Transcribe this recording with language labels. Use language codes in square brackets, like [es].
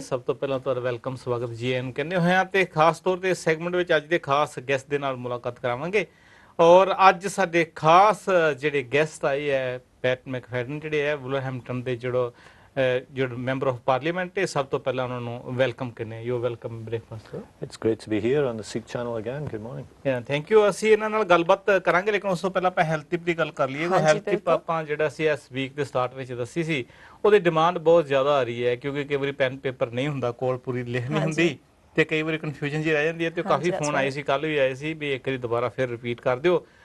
[pa] ਸਭ ਤੋਂ ਪਹਿਲਾਂ ਤੁਹਾਡਾ ਵੈਲਕਮ ਸਵਾਗਤ ਜੀ ਐਨ ਕਹਿੰਦੇ ਹੋਏ ਆ ਤੇ ਖਾਸ ਤੌਰ ਤੇ ਸੈਗਮੈਂਟ ਵਿੱਚ ਅੱਜ ਦੇ ਖਾਸ ਗੈਸਟ ਦੇ ਨਾਲ ਮੁਲਾਕਾਤ ਕਰਾਵਾਂਗੇ। ਔਰ ਅੱਜ ਸਾਡੇ ਖਾਸ ਜਿਹੜੇ ਗੈਸਟ ਆਏ ਹੈ ਪੈਟ ਮੈਕਫੈਡਨ ਜਿਹੜੇ ਹੈ ਵੁਲਵਰਹੈਂਪਟਨ ਦੇ ਜਿਹੜੇ ਮੈਂਬਰ ਆਫ ਪਾਰਲੀਮੈਂਟ ਹੈ। ਸਭ ਤੋਂ ਪਹਿਲਾਂ ਉਹਨਾਂ ਨੂੰ ਵੈਲਕਮ ਕਰਨੇ [en] You welcome breakfast. It's great to be here on the Sikh channel again. Good morning. Yeah, thank you। [pa] ਅਸੀਂ ਇਹਨਾਂ ਨਾਲ ਗੱਲਬਾਤ ਕਰਾਂਗੇ ਲੇਕਿਨ ਉਸ ਤੋਂ ਪਹਿਲਾਂ ਆਪਾਂ ਹੈਲਥ ਟਿਪ ਦੀ ਗੱਲ ਕਰ ਲਈਏ। ਉਹ ਹੈਲਥ ਟਿਪ ਆਪਾਂ ਜਿਹੜਾ ਸੀ ਇਸ ਵੀਕ ਦੇ ਸਟਾਰਟ ਵਿੱਚ ਦੱਸੀ ਸੀ ਉਹਦੀ ਡਿਮਾਂਡ ਬਹੁਤ ਜ਼ਿਆਦਾ ਆ ਰਹੀ ਹੈ ਕਿਉਂਕਿ ਕਈ ਵਾਰੀ ਪੈਨ ਪੇਪਰ ਨਹੀਂ ਹੁੰਦਾ ਕੋਲ ਪੂਰੀ ਲਿਖ ਨਹੀਂ ਹੁੰਦੀ ਤੇ ਕਈ ਵਾਰੀ ਕਨਫਿਊਜ਼ਨ ਜੀ ਰਹਿ ਜਾਂਦੀ ਹੈ ਤੇ ਕਾਫੀ ਫੋਨ ਆਏ ਸੀ ਕੱਲ ਵੀ ਆਏ ਸੀ ਵੀ ਇੱਕ ਵਾਰੀ ਦੁਬਾਰਾ ਫਿਰ ਰਿਪੀਟ ਕਰ ਦਿਓ